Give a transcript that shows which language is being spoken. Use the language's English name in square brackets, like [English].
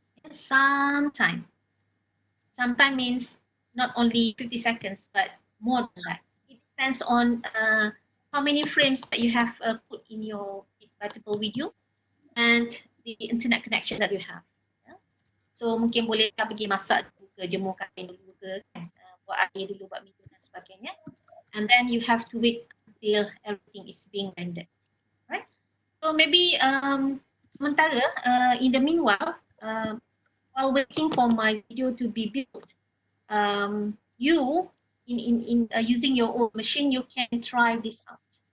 [English] Some time. Some time means not only 50 seconds, but more than that. It depends on how many frames that you have put in your Biteable video and the internet connection that you have. [Malay] So mungkin boleh pergi masak dulu ke, jemur kain dulu ke, kan? Buat air dulu, buat minum dan sebagainya. [English] And then you have to wait until everything is being rendered. Right? So maybe sementara, in the meanwhile, while waiting for my video to be built, you, in using your own machine, you can try this out.